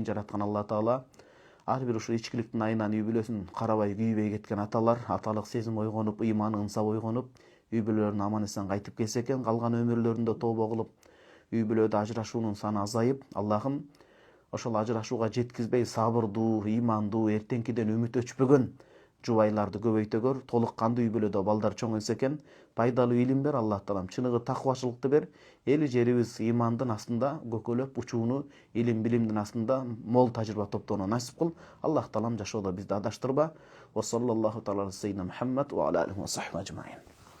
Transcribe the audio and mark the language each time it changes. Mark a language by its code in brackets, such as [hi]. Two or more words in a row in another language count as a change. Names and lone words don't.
[ky] Жараткан Алла Таала ар бир ушу ичкиликтин айынан үй бүлөсүн карабай күйбөй кеткен аталар, аталык сезим ойгонуп, ыйманы ынсап ойгонуп, үй бүлөлөрүнө аман эсен кайтып келсе экен, калган өмүрлөрүндө тообо кылып, үй бүлөдө ажырашуунун саны азайып, Аллахым ошол ажырашууга жеткизбей сабырдуу, ыймандуу, эртеңкиден үмүт өчпөгөн жубайларды көбөйтө көр. Толук кандуу үй бүлөдө балдар чоңойсо экен, пайдалуу илим бер Аллах Таалам, чыныгы таквачылыкты бер. Эли жерибиз ыймандын астында көкөлөп учууну, илим билимдин астында мол тажрыйба топтоону насип кыл. Аллах Таалам жашоодо бизди адаштырба. [ar] وصلى الله تعالى عليه محمد وعلى آله وصحبه أجمعين.